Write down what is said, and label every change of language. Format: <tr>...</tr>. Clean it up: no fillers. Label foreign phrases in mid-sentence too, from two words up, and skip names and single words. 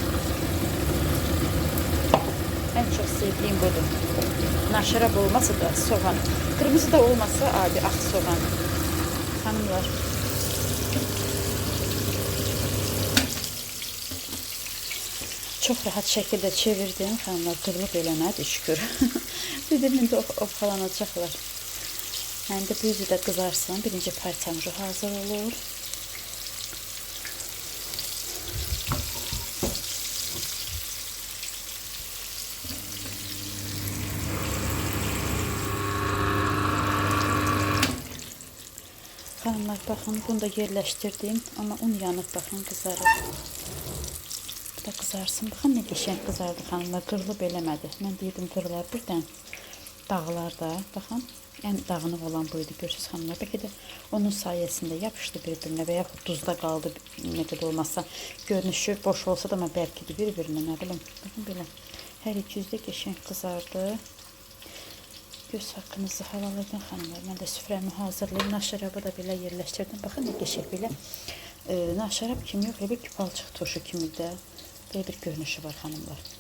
<tr>En çok sevdiğim budur. Naşarab olmasa da soğan. Kırmızı da olmasa adi ağ soğan. Hanımlar. Çok rahat şekilde çevirdim.</tr> <az>Hanımlar qırılıb eləmədi şükür. Dedim indi ofalanacaqlar. Həm də bu yüzü də qızarsın. Birinci parçamız hazır olur.</az> <tr>Hanımlar bakın, bunu da yerleştirdim ama un yanıp bakın kızarır. Bu da kızarsın. Bakın ne geçen kızardı hanımlar,</tr> <az>qırılıb eləmədi. Mən deyirdim qırılar birdən dağlar da.</az> <tr>Bakın en dağınıq olan buydu, görürsünüz hanımlar. Belki de onun sayesinde yapıştı birbirine veya duzda kaldı ne kadar olmazsa. Görünüşü boş olsa da ama belki de birbirine ne bileyim. Bakın böyle her iki yüzde geçen kızardı. Göz hakkınızı halal edin hanımlar.</tr> <az>Mən də süfrəmi hazırlayayım. Naşarabı da belə yerləşdirdim. Baxın nə qəşəng belə naşarab kimi yox, elə bir palçıq turşu kimi də belə bir görünüşü var hanımlar.</az>